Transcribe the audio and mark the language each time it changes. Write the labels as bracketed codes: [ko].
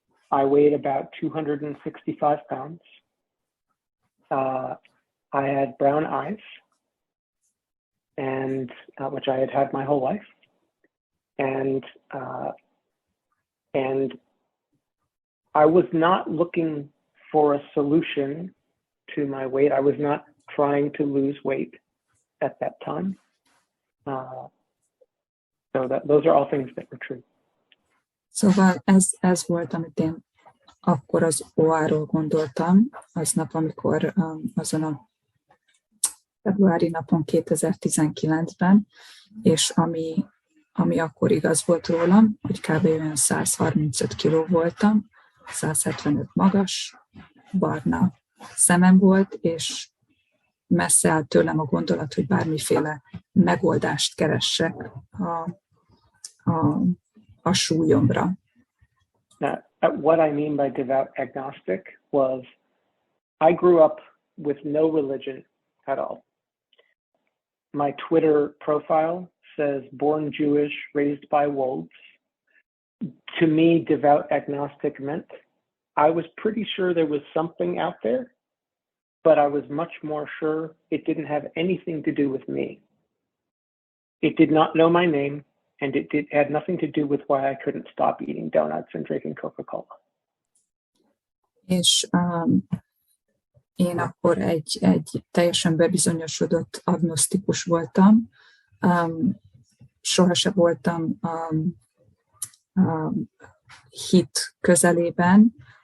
[en] I weighed about 265 pounds. I had brown eyes, and which I had had my whole life, and I was not looking for a solution to my weight. I was not trying to lose weight at that time. So those are all things that were true. [hu] Szóval ez volt, amit én akkor az OA-ról gondoltam, aznap, amikor azon a februári napon 2019-ben, és ami akkor igaz volt rólam, hogy kb. Olyan 135 kiló voltam, 175 magas, barna szemem volt, és messze állt tőlem a gondolat, hogy bármiféle megoldást keressek a súlyomra. [en] Now, what I mean by devout agnostic was I grew up with no religion at all. My Twitter profile says born Jewish, raised by wolves. To me, devout agnostic meant I was pretty sure there was something out there, but I was much more sure it didn't have anything to do with me. It did not know my name, and it had nothing to do with why I couldn't stop eating donuts and drinking Coca-Cola. [hu] És én akkor egy teljesen bebizonyosodott agnosztikus voltam. Sohasem voltam hit közelében.